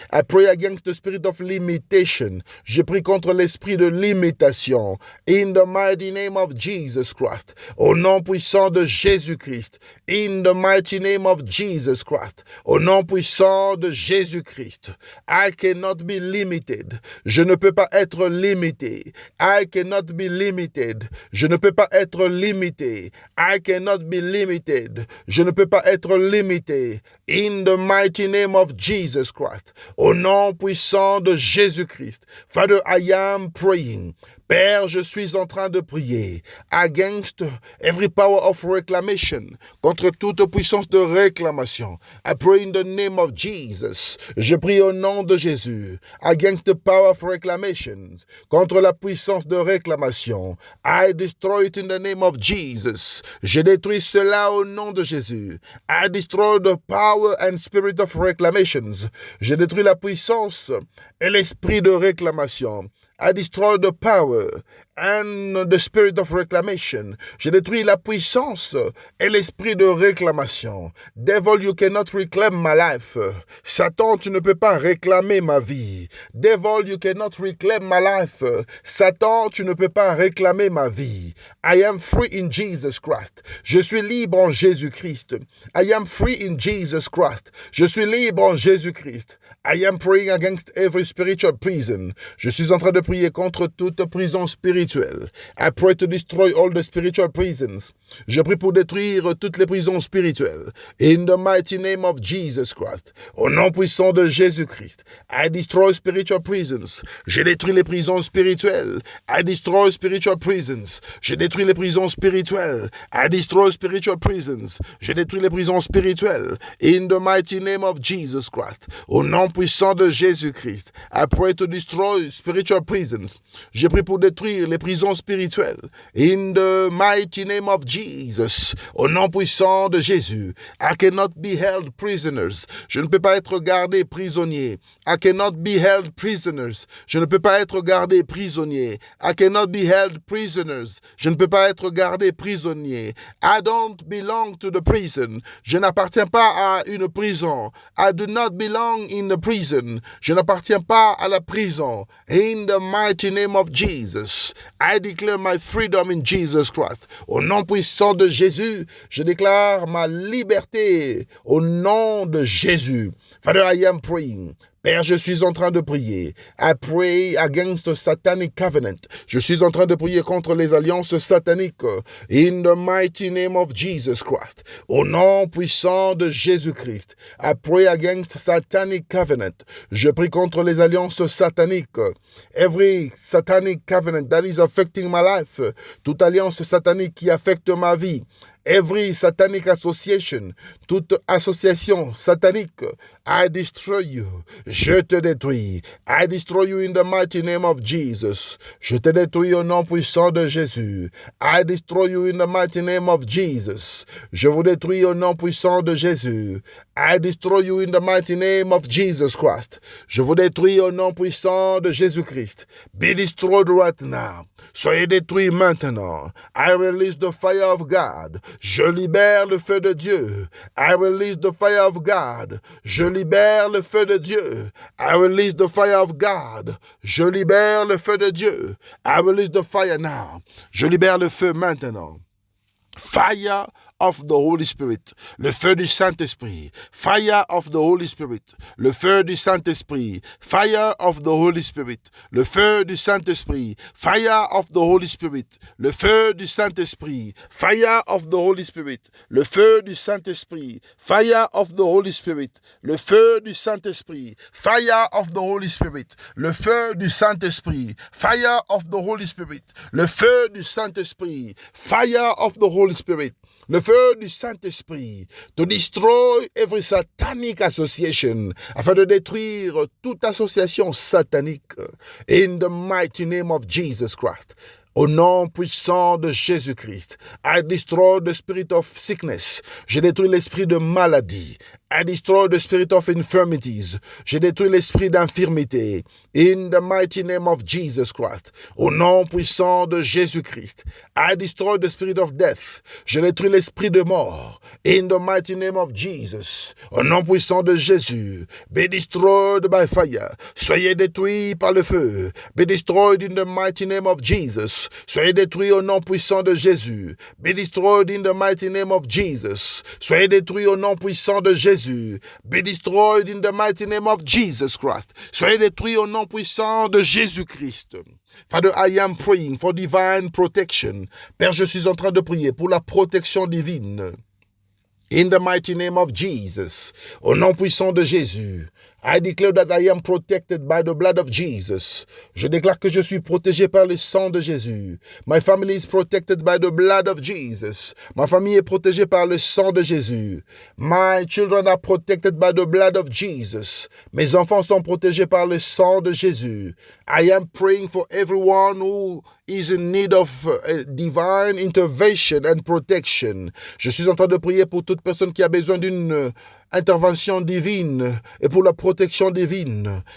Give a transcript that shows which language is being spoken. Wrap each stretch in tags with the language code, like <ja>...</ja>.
<en>I pray against the spirit of limitation.</en> <fr>Je prie contre l'esprit de limitation.</fr> <en>In the mighty name of Jesus Christ.</en> <fr>Au nom puissant de Jésus-Christ.</fr> <en>In the mighty name of Jesus Christ.</en> <fr>Au nom puissant de Jésus-Christ.</fr> <en>I cannot be limited.</en> <fr>Je ne peux pas être limité.</fr> <en>I cannot be limited.</en> <fr>Je ne peux pas être limité.</fr> <en>I cannot be limited.</en> <fr>Je ne peux pas être limité.</fr> <en>In the mighty name of Jesus Christ.</en> <fr>Au nom puissant de Jésus-Christ.</fr> <en>Father, I am praying.</en> <fr>Père, je suis en train de prier</fr> <en>against every power of reclamation,</en> <fr>contre toute puissance de réclamation.</fr> <en>I pray in the name of Jesus.</en> <fr>Je prie au nom de Jésus</fr> <en>against the power of reclamations,</en> <fr>contre la puissance de réclamation.</fr> <en>I destroy it in the name of Jesus.</en> <fr>Je détruis cela au nom de Jésus.</fr> <en>I destroy the power and spirit of reclamations.</en> <fr>Je détruis la puissance et l'esprit de réclamation.</fr> <en>I destroy the power and the spirit of reclamation.</en> <fr>Je détruis la puissance et l'esprit de réclamation.</fr> <en>Devil, you cannot reclaim my life.</en> <fr>Satan, tu ne peux pas réclamer ma vie.</fr> <en>Devil, you cannot reclaim my life.</en> <fr>Satan, tu ne peux pas réclamer ma vie.</fr> <en>I am free in Jesus Christ.</en> <fr>Je suis libre en Jésus-Christ.</fr> <en>I am free in Jesus Christ.</en> <fr>Je suis libre en Jésus-Christ.</fr> <en>I am praying against every spiritual prison.</en> <fr>Je suis en train de prier contre toute prison spirituelle.</fr> <en>I pray to destroy all the spiritual prisons.</en> <fr>Je prie pour détruire toutes les prisons spirituelles.</fr> <en>In the mighty name of Jesus Christ.</en> <fr>Au nom puissant de Jésus-Christ.</fr> <en>I destroy spiritual prisons.</en> <fr>Je détruis les prisons spirituelles.</fr> <en>I destroy spiritual prisons.</en> <fr>Je détruis les prisons spirituelles.</fr> <en>I destroy spiritual prisons.</en> <fr>Je détruis les prisons spirituelles.</fr> <en>In the mighty name of Jesus Christ.</en> <fr>Au nom puissant de Jésus-Christ.</fr> <en>I pray to destroy spiritual prisons.</en> <fr>Je prie pour détruire les prisons spirituelles.</fr> <en>In the mighty name of Jesus.</en> <fr>Au nom puissant de Jésus.</fr> <en>I cannot be held prisoners.</en> <fr>Je ne peux pas être gardé prisonnier.</fr> <en>I cannot be held prisoners.</en> <fr>Je ne peux pas être gardé prisonnier.</fr> <en>I cannot be held prisoners.</en> <fr>Je ne peux pas être gardé prisonnier.</fr> <en>I don't belong to the prison.</en> <fr>Je n'appartiens pas à une prison.</fr> <en>I do not belong in the prison.</en> <fr>Je n'appartiens pas à la prison.</fr> <en>In the mighty name of Jesus, I declare my freedom in Jesus Christ.</en> <fr>Au nom puissant de Jésus, je déclare ma liberté. Au nom de Jésus.</fr> <en>Father, I am praying.</en> <fr>Père, je suis en train de prier.</fr> <en>I pray against the satanic covenant.</en> <fr>Je suis en train de prier contre les alliances sataniques.</fr> <en>In the mighty name of Jesus Christ.</en> <fr>Au nom puissant de Jésus-Christ.</fr> <en>I pray against satanic covenant.</en> <fr>Je prie contre les alliances sataniques.</fr> <en>Every satanic covenant that is affecting my life.</en> <fr>Toute alliance satanique qui affecte ma vie.</fr> <en>Every satanic association,</en> <fr>toute association satanique,</fr> <en>I destroy you.</en> <fr>Je te détruis.</fr> <en>I destroy you in the mighty name of Jesus.</en> <fr>Je te détruis au nom puissant de Jésus.</fr> <en>I destroy you in the mighty name of Jesus.</en> <fr>Je vous détruis au nom puissant de Jésus.</fr> <en>I destroy you in the mighty name of Jesus Christ.</en> <fr>Je vous détruis au nom puissant de Jésus-Christ.</fr> <en>Be destroyed right now.</en> <fr>Soyez détruits maintenant.</fr> <en>I release the fire of God.</en> <fr>Je libère le feu de Dieu.</fr> <en>I release the fire of God.</en> <fr>Je libère le feu de Dieu.</fr> <en>I release the fire of God.</en> <fr>Je libère le feu de Dieu.</fr> <en>I release the fire now.</en> <fr>Je libère le feu maintenant.</fr> <en>Fire of the Holy Spirit,</en> <fr>le feu du Saint-Esprit,</fr> <en>fire of the Holy Spirit, le feu du Saint-Esprit, fire of the Holy Spirit, le feu du Saint-Esprit, fire of the Holy Spirit, le feu du Saint-Esprit, fire of the Holy Spirit, le feu du Saint-Esprit, fire of the Holy Spirit,</en> <fr>le feu du Saint-Esprit,</fr> <en>fire of the Holy Spirit, le feu du Saint-Esprit, fire of the Holy Spirit, le feu du Saint-Esprit, fire of the Holy Spirit, le feu du Saint-Esprit, to destroy every satanic association,</en> <fr>afin de détruire toute association satanique,</fr> <en>in the mighty name of Jesus Christ.</en> <fr>Au nom puissant de Jésus-Christ,</fr> <en>I destroy the spirit of sickness.</en> <fr>Je détruis l'esprit de maladie.</fr> <en>I destroy the spirit of infirmities.</en> <fr>Je détruis l'esprit d'infirmité.</fr> <en>In the mighty name of Jesus Christ.</en> <fr>Au nom puissant de Jésus-Christ.</fr> <en>I destroy the spirit of death.</en> <fr>Je détruis l'esprit de mort.</fr> <en>In the mighty name of Jesus.</en> <fr>Au nom puissant de Jésus.</fr> <en>Be destroyed by fire.</en> <fr>Soyez détruits par le feu.</fr> <en>Be destroyed in the mighty name of Jesus.</en> <fr>Soyez détruits au nom puissant de Jésus.</fr> <en>Be destroyed in the mighty name of Jesus.</en> <fr>Soyez détruits au nom puissant de Jésus.</fr> <en>Be destroyed in the mighty name of Jesus Christ.</en> <fr>Soyez détruits au nom puissant de Jésus-Christ.</fr> <en>Father, I am praying for divine protection.</en> <fr>Père, je suis en train de prier pour la protection divine.</fr> <en>In the mighty name of Jesus,</en> <fr>au nom puissant de Jésus,</fr> <en>I declare that I am protected by the blood of Jesus.</en> <fr>Je déclare que je suis protégé par le sang de Jésus.</fr> <en>My family is protected by the blood of Jesus.</en> <fr>Ma famille est protégée par le sang de Jésus.</fr> <en>My children are protected by the blood of Jesus.</en> <fr>Mes enfants sont protégés par le sang de Jésus.</fr> <en>I am praying for everyone who is in need of divine intervention and protection.</en> <fr>Je suis en train de prier pour toute personne qui a besoin d'une intervention divine et pour la protection divine.</fr>